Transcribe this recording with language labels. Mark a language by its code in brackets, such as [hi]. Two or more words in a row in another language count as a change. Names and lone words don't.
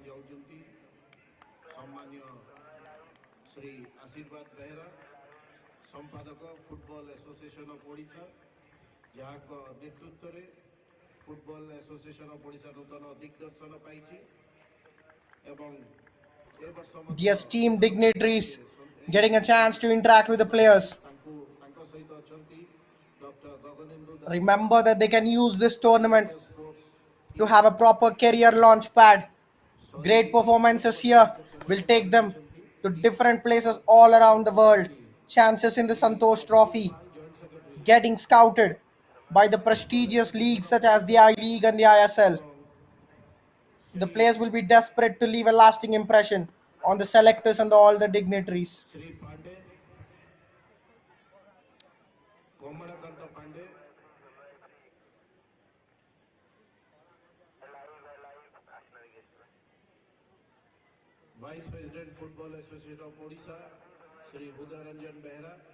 [or] ଯାଉଛନ୍ତି ସମ୍ମାନୀୟ ଶ୍ରୀ ଆଶୀର୍ବାଦ ବେହେରା ସମ୍ପାଦକ ଫୁଟବଲ ଆସୋସିଏସନ ଅଫ୍ ଓଡ଼ିଶା ଯାହାଙ୍କ ନେତୃତ୍ୱରେ ଫୁଟବଲ ଆସୋସିଏସନ ଅଫ୍ ଓଡ଼ିଶା ନୂତନ ଦିଗ୍ଦର୍ଶନ ପାଇଛି ଏବଂ ଏ ବର୍ଷ [en] The [or] ମଧ୍ୟ [en] esteemed dignitaries getting a chance to interact with the players. [or] ତାଙ୍କ ସହିତ ଅଛନ୍ତି ଡକ୍ଟର ଗଗନେନ୍ଦୁ [en] Remember that they can use this tournament ସ୍ପୋର୍ଟସ to have a proper career launch pad. Great performances here will take them to different places all around the world. Chances in the Santosh Trophy, getting scouted by the prestigious leagues such as the I League and the ISL. The players will be desperate to leave a lasting impression on the selectors and all the dignitaries. [or] ଶ୍ରୀ ପାଣ୍ଡେ କମଳାକାନ୍ତ ପାଣ୍ଡେ [en] vice president [or] ଫୁଟବଲ ଆସୋସିଏସନ ଅଫ୍ ଓଡ଼ିଶା ଶ୍ରୀ ଉଦୟ ରଞ୍ଜନ ବେହେରା